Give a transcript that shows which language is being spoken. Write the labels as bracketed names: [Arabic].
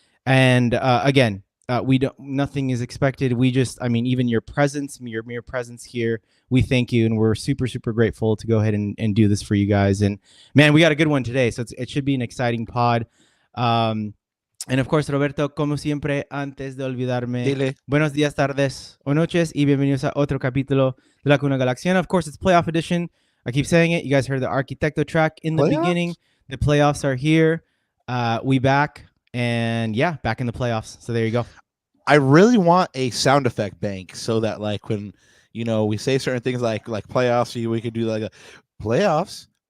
[English] And again, nothing is expected. We just, even your presence, your mere presence here, we thank you, and we're super, super grateful to go ahead and do this for you guys. And man, we got a good one today, so it should be an exciting pod. And of course, [Spanish] Roberto, como siempre, antes de olvidarme, Dile. Buenos días, tardes o noches, y bienvenidos a otro capítulo de La Cuna Galaxiana. [English] Of course, it's playoff edition. I keep saying it. You guys heard the Arquitecto track in the beginning. The playoffs are here. We back, and yeah, back in the playoffs. So there you go. I really want a sound effect bank so that, like, when we say certain things like playoffs, we could do like a playoffs.